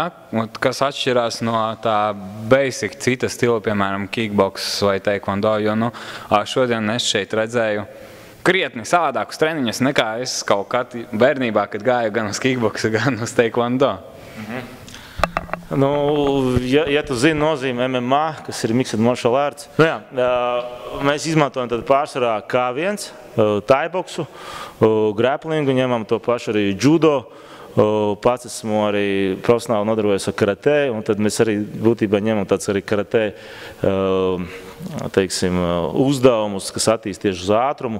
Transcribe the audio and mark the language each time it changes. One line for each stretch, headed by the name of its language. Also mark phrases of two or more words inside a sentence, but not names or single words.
Latvian: Kas atšķirās no tā basic cita stila, piemēram, kickboks vai taekwondo, jo šodien es šeit redzēju krietni savādākus treniņus nekā es kaut kad bērnībā, kad gāju gan uz kickboksu, gan uz taekwondo. Ja tu zini nozīmi MMA, kas ir
English: mixed martial arts,
Latvian: mēs izmantojam tad pārsvarā K1, taiboksu, grapplingu, ņemam to pašu arī judo. Pats esmu arī profesionāli nodarbojies ar karatē, un tad mēs arī būtībā ņemam tāds arī karatē uzdevumus, kas attīst tieši uz ātrumu.